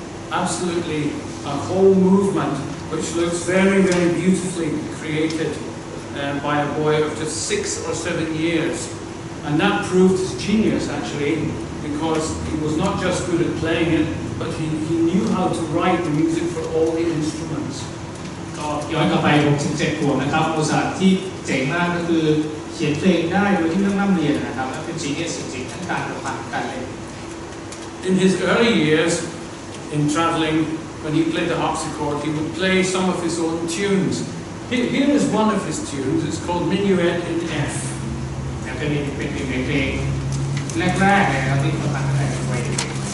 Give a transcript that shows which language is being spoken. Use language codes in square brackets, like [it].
[en] Absolutely a whole movement which looks very, very beautifully created by a boy of just 6 or 7 years. And that proved his genius, actually, because he was not just good at playing it, but he knew how to write the music for all the instruments. [th] ก็ย้อนกลับไป6-7 ขวบนะครับโมซาร์ทที่เจ๋งมากก็คือเขียนเพลงได้โดยที่ไม่ต้องร่ำเรียนนะครับและเป็น genius จริงๆทั้งการประพันธ์การเล่น [en] In his early years, in traveling, when he played the harpsichord, he would play some of his own tunes. Here is one of his tunes. It's called Minuet in F. [th] แล้วก็นี่เป็นหนึ่งในเพลงแรกๆเลยนะครับที่ประพันธ์ตั้งแต่วัยเด็ก